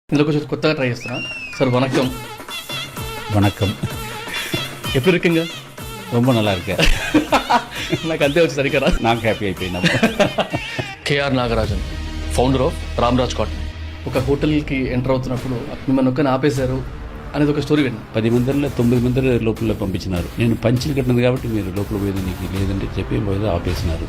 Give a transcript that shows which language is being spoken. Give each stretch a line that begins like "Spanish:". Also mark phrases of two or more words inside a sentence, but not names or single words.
Telugu: ఇందులో కొంచెం కొత్తగా ట్రై చేస్తున్నా సార్. వణక్కం.
Tamil: வணக்கம். எப்படி இருக்கீங்க? ரொம்ப நல்லா இருக்கேன்.
Telugu: నాకు అంతే వచ్చి సరికరా. నాకు హ్యాపీ అయిపోయినా.
English: K. R. Nagarajan, founder of Ramraj Cotton.
Telugu: ఒక హోటల్కి ఎంటర్ అవుతున్నప్పుడు మిమ్మల్ని ఒక్కని ఆపేశారు అనేది ఒక స్టోరీ విన్నా. 10 మందిలో 9 మంది లోపల పంపించినారు. నేను పంచులు కట్టినది కాబట్టి మీరు లోపల పోయేది నీకు లేదంటే చెప్పి పోయేది ఆపేసినారు.